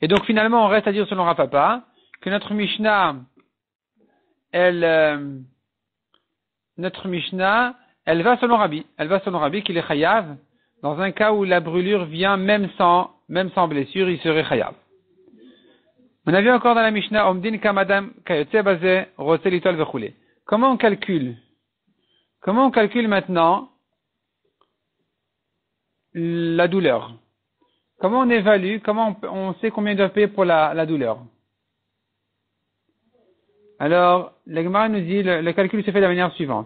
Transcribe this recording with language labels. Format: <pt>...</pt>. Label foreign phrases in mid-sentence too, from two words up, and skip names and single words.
<fr>Et donc finalement, on reste à dire selon Rapapa que notre Mishnah, elle va selon Rabbi. Elle va selon Rabbi qu'il est chayav. Dans un cas où la brûlure vient même sans blessure, il serait chayav. On a vu encore dans la Mishnah,</fr> <he>אומדין כמה אדם כיוצא בזה רוצה ליטול וכולי.</he> <fr>Comment on calcule maintenant la douleur? Comment on évalue, comment on sait combien il doit payer pour la douleur? Alors, la Gemara nous dit, le calcul se fait de la manière suivante.</fr>